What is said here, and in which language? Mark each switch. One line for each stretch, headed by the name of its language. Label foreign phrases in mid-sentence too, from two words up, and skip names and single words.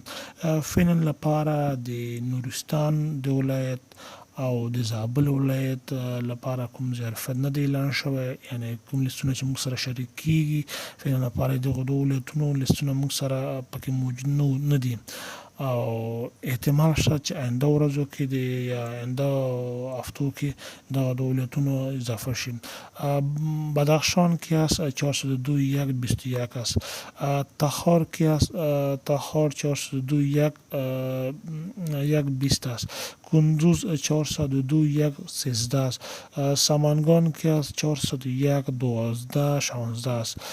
Pashto: فعلا لپاره د نورستان د ولایت او د زابل ولایت لپاره کوم ظرفیت نه دی اعلان شوی، یعنی کوم لیستونه چې موږ سره شریک کیږي فعلا لپاره دغه دوه ولایتونو لیستونه موږ سره پکې موجود نه دي او احتمال شته چې آینده ورځو کې د آینده هفتو کې دغه دوه ولایتونو اضافه شي.
Persian: بدخشان کې است 402 1 21 است. تخار کې است تخار 402 1 20 است. کندوز 402 1 13 است. سمنگان که است 401 12 16 است.